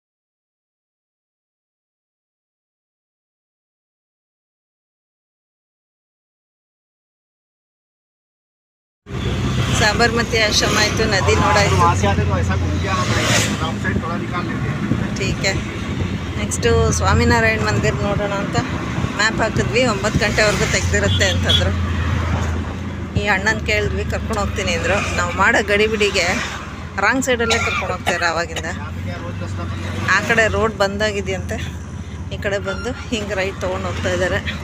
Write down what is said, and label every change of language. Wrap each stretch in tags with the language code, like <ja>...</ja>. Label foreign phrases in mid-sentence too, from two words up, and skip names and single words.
<kn>साबरमती आश्रम आಯಿತು, नदी ನೋಡಾಯಿತು।</kn> <hi>वहाँ से आते तो ऐसा घूम के आना पड़ेगा,</hi> <en>round side</en> <hi>थोड़ा निकाल लेते हैं। ठीक है,</hi> <kn>ನೆಕ್ಸ್ಟು ಸ್ವಾಮಿನಾರಾಯಣ ಮಂದಿರ ನೋಡೋಣ ಅಂತ ಮ್ಯಾಪ್ ಹಾಕಿದ್ವಿ, 9 ಗಂಟೆವರೆಗೂ ತೆಗೆದಿರುತ್ತೆ ಅಂತಂದರು। ಈ ಅಣ್ಣನ ಕೇಳಿದ್ವಿ, ಕರ್ಕೊಂಡು ಹೋಗ್ತೀನಿ ಅಂದರು। ನಾವು ಮಾಡೋ ಗಡಿಬಿಡಿಗೆ</kn> <en>wrong sideಅಲ್ಲೇ</en> <kn>ಕರ್ಕೊಂಡು ಹೋಗ್ತಾರೆ ಆವಾಗಿಂದ। ಆ ಕಡೆ ರೋಡ್ ಬಂದಾಗಿದೆಯಂತೆ, ಈ ಕಡೆ ಬಂದು ಹಿಂಗೆ ರೈಟ್ ತೊಗೊಂಡು ಹೋಗ್ತಾ ಇದ್ದಾರೆ।</kn>